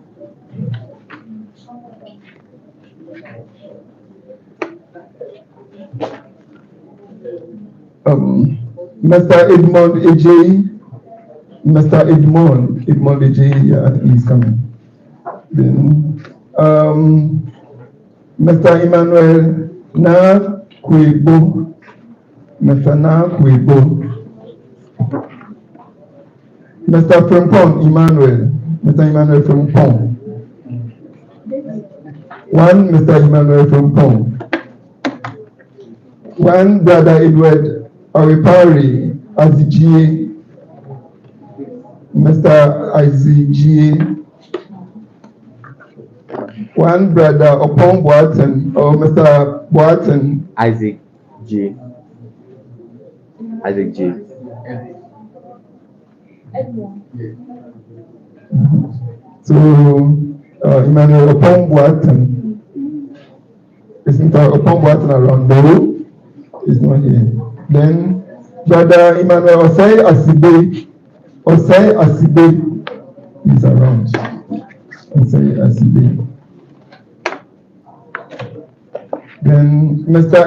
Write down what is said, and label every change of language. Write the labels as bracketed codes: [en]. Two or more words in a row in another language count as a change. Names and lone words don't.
[en] Mr. Edmond Ej. Mr. Edmond Ej, yeah, he's coming. Then Mr. Emmanuel Na Kwebo. Mr. Na Kwebo. Mr. Frempong Emmanuel. Mr. Emmanuel Frempong. One Mr. Emmanuel Frempong. One Brother Edward Aripari Azigie. Mr. Azigie. One Brother Opon Boaten or Mr. Boaten. Isaac G. Isaac G. So Emmanuel Opon Boaten. Is Mr. Opon Boaten around? No, he's not here. Then Brother Emmanuel Osei Asibe. Osei Asibe is around. Osei Asibe. Then Mr.